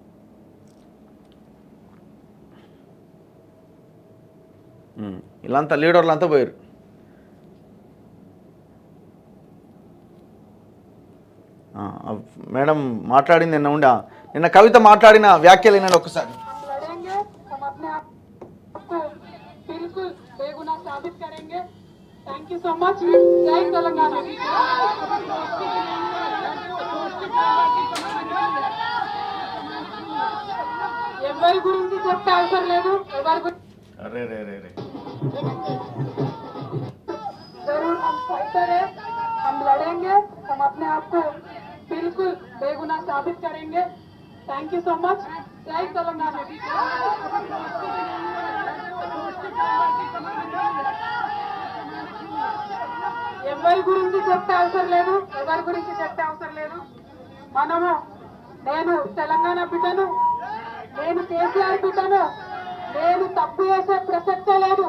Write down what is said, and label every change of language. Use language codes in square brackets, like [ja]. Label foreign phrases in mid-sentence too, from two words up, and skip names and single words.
[te] వీళ్ళంతా లీడర్లు అంతా పోయారు. మేడం మాట్లాడింది నిన్న కవిత మాట్లాడిన వ్యాఖ్యలు ఏంటంటే ఒకసారి [hi] साबित करेंगे. [en] Thank you so much. [hi] जय तेलंगाना. [te] ఎవరి గురించి చెప్పే అవసరం లేదు. [hi] जरूर हम फाइटर है, हम लड़ेंगे, हम अपने आप को बिल्कुल बेगुनाह साबित करेंगे. [en] Thank you so much. [hi] जय तेलंगाना. [te] ఎవరి గురించి చెప్పే అవసరం లేదు. నేను తెలంగాణ బిడ్డను, నేను కేసీఆర్ బిడ్డను, నేను తప్పు చేసే ప్రసక్తే లేదు.